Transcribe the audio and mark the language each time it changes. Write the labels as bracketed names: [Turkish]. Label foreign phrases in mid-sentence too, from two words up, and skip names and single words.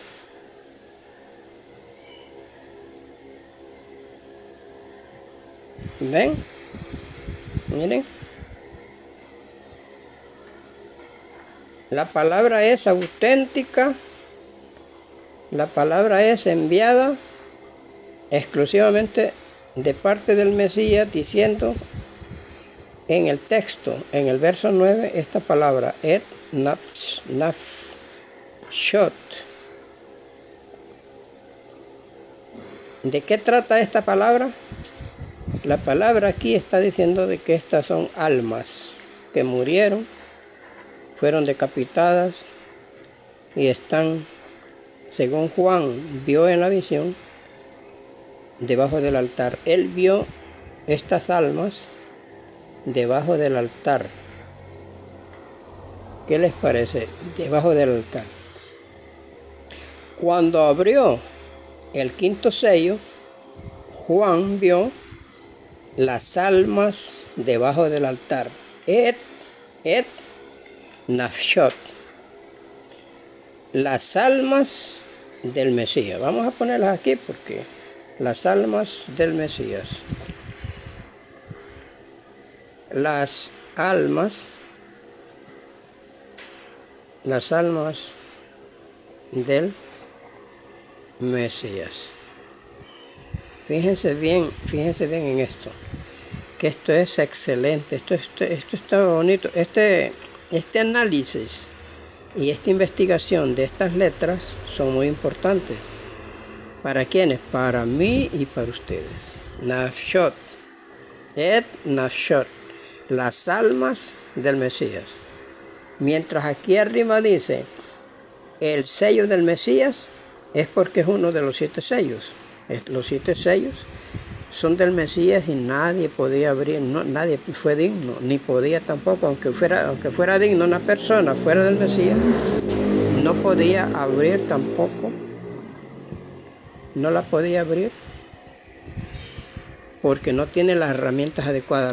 [Spanish] ven, miren, la palabra es auténtica, la palabra es enviada exclusivamente de parte del Mesías, diciendo en el texto, en el verso 9, esta palabra [Hebrew] את נפשות. [Spanish] ¿De qué trata esta palabra? La palabra aquí está diciendo de que estas son almas que murieron, fueron decapitadas y están, según Juan vio en la visión, debajo del altar. Él vio estas almas debajo del altar. ¿Qué les parece? Debajo del altar. Cuando abrió el quinto sello, Juan vio las almas debajo del altar. [Hebrew] את נפשות. [Spanish] Las almas del Mesías. Vamos a ponerlas aquí porque las almas del Mesías. Las almas del Mesías. Fíjense bien en esto, que esto es excelente, esto está bonito, este análisis y esta investigación de estas letras son muy importantes. ¿Para quiénes? Para mí y para ustedes. [Hebrew] נפשות, את נפשות, [Spanish] las almas del Mesías. Mientras aquí arriba dice el sello del Mesías, es porque es uno de los 7 sellos. Los 7 sellos son del Mesías y nadie podía abrir, nadie fue digno, ni podía tampoco, aunque fuera digno una persona fuera del Mesías, no podía abrir tampoco, no la podía abrir porque no tiene las herramientas adecuadas.